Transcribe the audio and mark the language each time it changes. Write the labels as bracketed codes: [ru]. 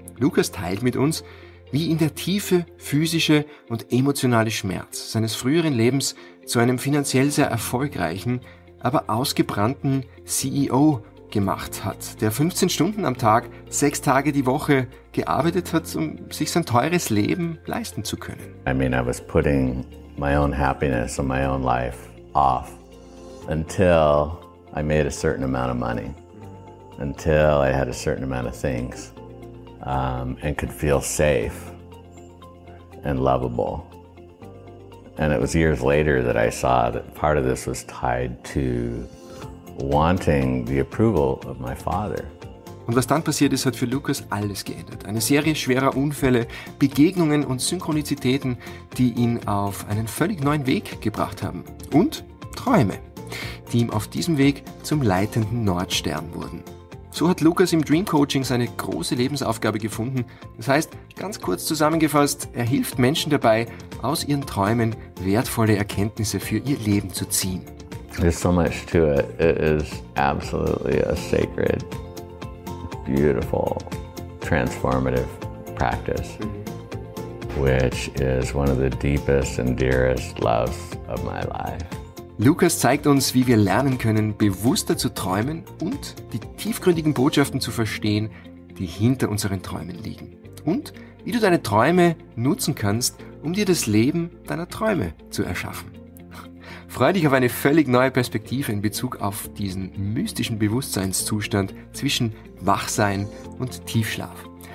[de] Lucas teilt mit uns, wie ihn der tiefe physische und emotionale Schmerz seines früheren Lebens zu einem finanziell sehr erfolgreichen, aber ausgebrannten CEO gemacht hat, der 15 Stunden am Tag, 6 Tage die Woche gearbeitet hat, um sich sein teures Leben leisten zu können. [en] I mean, I was putting my own happiness and my own life off until I made a certain amount of money, until I had a certain amount of things, and could feel safe and lovable. And it was years later that I saw that part of this was tied to wanting the approval of my father. [de] Und was dann passiert ist, hat für Lucas alles geändert. Eine Serie schwerer Unfälle, Begegnungen und Synchronizitäten, die ihn auf einen völlig neuen Weg gebracht haben. Und Träume, die ihm auf diesem Weg zum leitenden Nordstern wurden. So hat Lucas im Dreamcoaching seine große Lebensaufgabe gefunden. Das heißt, ganz kurz zusammengefasst, er hilft Menschen dabei, aus ihren Träumen wertvolle Erkenntnisse für ihr Leben zu ziehen. [en] There's so much to it. It is absolutely a sacred, beautiful, transformative practice, which is one of the deepest and dearest loves of my life. [de] Lucas zeigt uns, wie wir lernen können, bewusster zu träumen und die tiefgründigen Botschaften zu verstehen, die hinter unseren Träumen liegen. Und wie du deine Träume nutzen kannst, um dir das Leben deiner Träume zu erschaffen. Freu dich auf eine völlig neue Perspektive in Bezug auf diesen mystischen Bewusstseinszustand zwischen Wach-Sein und Tiefschlaf.